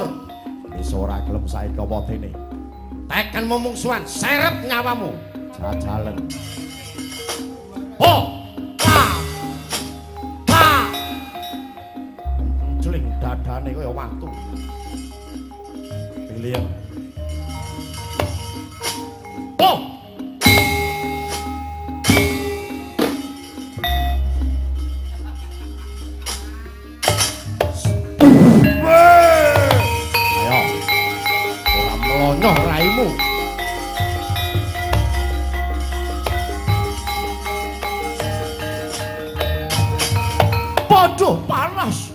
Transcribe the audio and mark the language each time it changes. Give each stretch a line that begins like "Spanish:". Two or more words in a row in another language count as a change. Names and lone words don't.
Javanese: Wis ora gelem saiki apa dene. Teken mumungsuhan, seret nyawamu. Jajalen. Ho! Pa! Pa! Jling dadane kaya watu. Pilih. Ho! Raimu padha panas.